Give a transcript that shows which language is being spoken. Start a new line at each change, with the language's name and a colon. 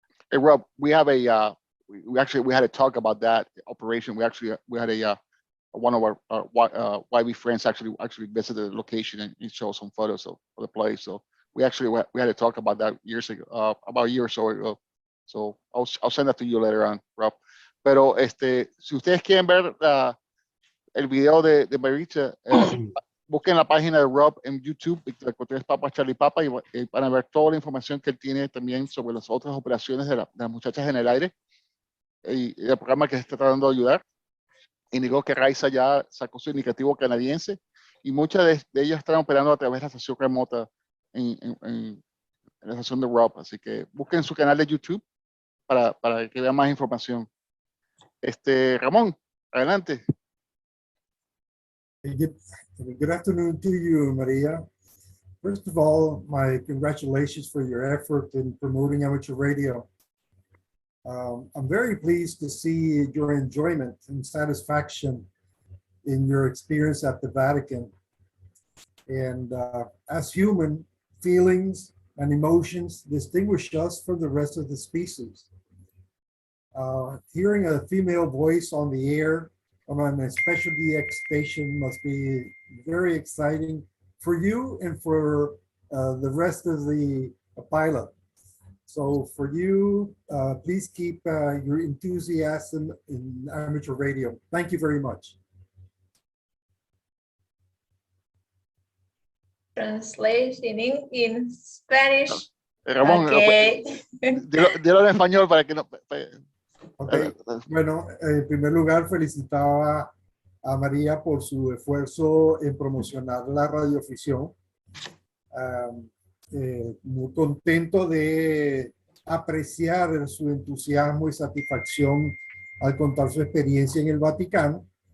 English: Hey, Rob, we have a we had a talk about that operation. We had one of our YB friends actually visited the location and showed some photos of the place. So we had to talk about that years ago, about a year or so ago. So I'll send that to you later on, Rob.
Spanish: Pero si ustedes quieren ver el video de Marija, busquen la página de Rob en YouTube, Victor Cortés Papa Charlie Papa, y van a ver toda la información que él tiene también sobre las otras operaciones de las muchachas en el aire. Y el programa que se está tratando de ayudar. Indicó que Raisa ya sacó su indicativo canadiense, y muchas de ellas están operando a través de la estación remota en la estación de Rob. Así que busquen su canal de YouTube para que vean más información. Ramón, adelante.
English: Good afternoon to you, Maria. First of all, my congratulations for your effort in promoting amateur radio. I'm very pleased to see your enjoyment and satisfaction in your experience at the Vatican. And as human, feelings and emotions distinguish us from the rest of the species. Hearing a female voice on the air on an special DX station must be very exciting for you and for the rest of the pilot. So for you, please keep your enthusiasm in amateur radio. Thank you very much. Translating in Spanish. Ramón, Okay.
Spanish: dilo en español para que no.
English: Okay.
Spanish: Bueno, en primer lugar, felicitaba a María por su esfuerzo en promocionar la radioafición. Muy contento de apreciar su entusiasmo y satisfacción al contar su experiencia en el Vaticano.